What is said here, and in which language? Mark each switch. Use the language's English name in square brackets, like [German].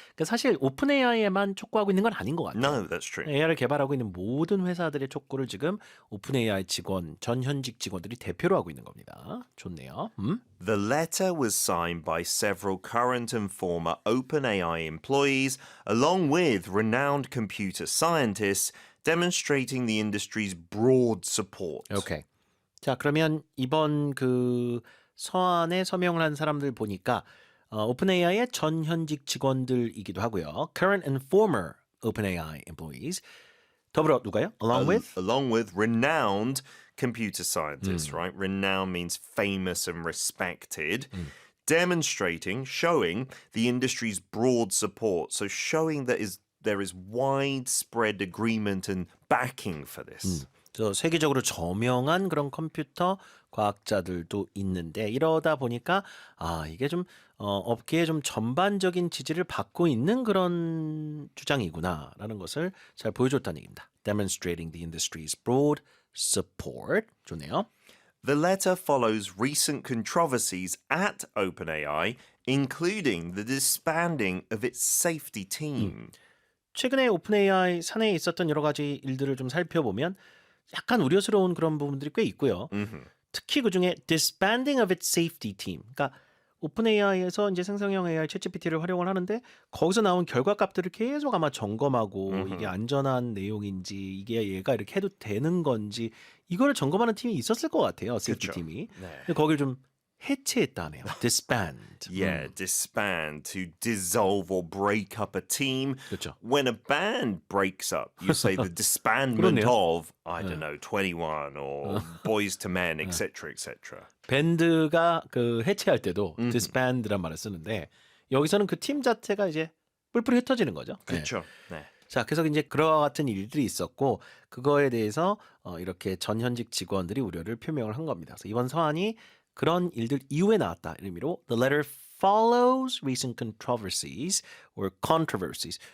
[Korean] 그러니까 사실 오픈 AI에만 촉구하고 있는 건 아닌 것 같아요. [English] No, that's true. [Korean] AI를 개발하고 있는 모든 회사들의 촉구를 지금 오픈 AI 직원, 전 현직 직원들이 대표로 하고 있는 겁니다. 좋네요. [English] The letter was signed by several current and former OpenAI employees, along with renowned computer scientists, demonstrating the industry's broad support. [Korean] 오케이. 자, 그러면 이번 그 서한에 서명을 한 사람들 보니까 오픈AI의 전 현직 직원들이기도 하고요. [English] Current and former OpenAI employees. [Korean] 더불어 누가요? [English] Along with renowned computer scientists, right? Renowned means famous and respected. Demonstrating, showing the industry's broad support. So showing that there is widespread agreement and backing for this. [Korean] 저 세계적으로 저명한 그런 컴퓨터 과학자들도 있는데 이러다 보니까 이게 좀 업계에 좀 전반적인 지지를 받고 있는 그런 주장이구나라는 것을 잘 보여줬다는 얘기입니다. [English] Demonstrating the industry's broad support. [Korean] 좋네요. [English] The letter follows recent controversies at OpenAI, including the disbanding of its safety team. [Korean] 최근에 오픈AI 사내에 있었던 여러 가지 일들을 좀 살펴보면 약간 우려스러운 그런 부분들이 꽤 있고요. 특히 그중에 [English] disbanding of its safety team. [Korean] 그러니까 오픈AI에서 이제 생성형 AI 챗GPT를 활용을 하는데 거기서 나온 결과값들을 계속 아마 점검하고 이게 안전한 내용인지 이게 얘가 이렇게 해도 되는 건지 이거를 점검하는 팀이 있었을 것 같아요. 세이프티 그쵸. 팀이. 네. 근데 거기를 좀 해체했다네요. [English] disband. Yeah, disband, to dissolve or break up a team. [Korean] 그렇죠. [English] When a band breaks up, you say the disbandment [Korean] 그러네요. [English] of, I don't know, 21 or Boys to Men, etc., etc. [Korean] 밴드가 그 해체할 때도 disband란 말을 쓰는데 여기서는 그 팀 자체가 이제 뿔뿔이 흩어지는 거죠. 네. 그렇죠. 네. 자, 그래서 이제 그와 같은 일들이 있었고 그거에 대해서 이렇게 전현직 직원들이 우려를 표명을 한 겁니다. 그래서 이번 서한이 그런 일들 이후에 나왔다. 이런 의미로 [English] the letter follows recent controversies or controversies.